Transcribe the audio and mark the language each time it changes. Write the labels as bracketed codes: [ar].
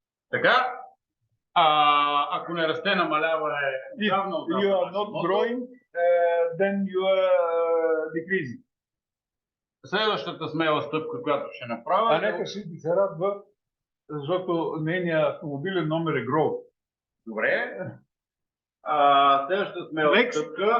[bg] Така, ако не расте, намалява е явно. [en] If you are not growing, then you are decreasing. [bg] Следващата смела стъпка, която ще направя... нека ще ти се радва, защото нейният автомобилен номер е Grow. Добре. Следващата смела стъпка...